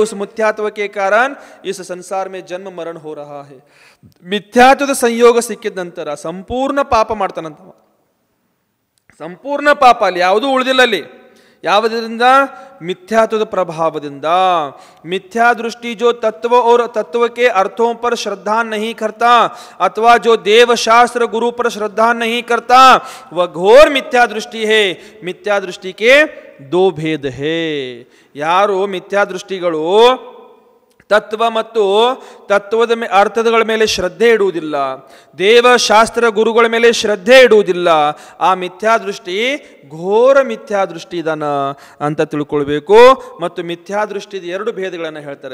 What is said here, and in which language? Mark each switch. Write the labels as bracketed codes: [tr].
[hi] उस मिथ्यात्व के कारण इस संसार में जन्म मरण हो रहा है. [kn] मिथ्यात्वದ ಸಂಯೋಗ ಸಿಕ್ಕಿದ ನಂತರ ಸಂಪೂರ್ಣ ಪಾಪ ಮಾಡ್ತಾನಂತ. ಸಂಪೂರ್ಣ ಪಾಪ ಅಲ್ಲಿ ಯಾವುದೂ ಉಳಿದಿಲ್ಲ. ಅಲ್ಲಿ ಯಾವುದರಿಂದ? मिथ्यात्व प्रभावದಿಂದ. [hi] मिथ्या दृष्टि जो तत्व और तत्व के अर्थों पर श्रद्धा नहीं करता अथवा जो देव शास्त्र गुरु पर श्रद्धा नहीं करता वह घोर मिथ्या दृष्टि है. मिथ्या दृष्टि के दो भेद है. [kn] ಯಾರು ಮಿಥ್ಯಾ ದೃಷ್ಟಿಗಳು ತತ್ವ ಮತ್ತು ತತ್ವದ ಅರ್ಥಗಳ ಮೇಲೆ ಶ್ರದ್ಧೆ ಇಡುವುದಿಲ್ಲ, ದೇವಶಾಸ್ತ್ರ ಗುರುಗಳ ಮೇಲೆ ಶ್ರದ್ಧೆ ಇಡುವುದಿಲ್ಲ, ಆ ಮಿಥ್ಯಾದೃಷ್ಟಿ ಘೋರ ಮಿಥ್ಯಾದೃಷ್ಟಿ ಇದಾನ ಅಂತ ತಿಳ್ಕೊಳ್ಬೇಕು. ಮತ್ತು ಮಿಥ್ಯಾದೃಷ್ಟಿದ ಎರಡು ಭೇದಗಳನ್ನು ಹೇಳ್ತಾರೆ.